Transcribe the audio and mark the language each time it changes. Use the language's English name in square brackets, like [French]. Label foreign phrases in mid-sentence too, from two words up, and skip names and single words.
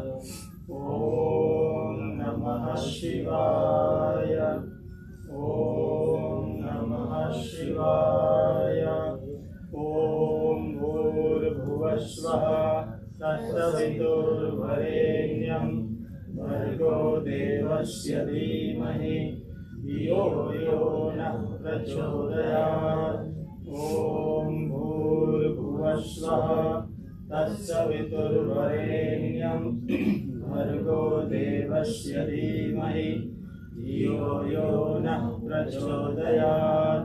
[Sanskrit] ઓમ નમઃ શિવાય। ઓમ નમઃ શિવાય। ઓમ ભૂર્ભુવસ્વઃ તત્સવિતુર્વરેણ્યં ભર્ગો દેવસ્ય ધીમહિ धियो यो नः प्रचोदयात्। ॐ भूर्भुवस्वः तत्सवितुर्वरेण्यं भर्गो देवस्य धीमहि धियो यो नः प्रचोदयात्।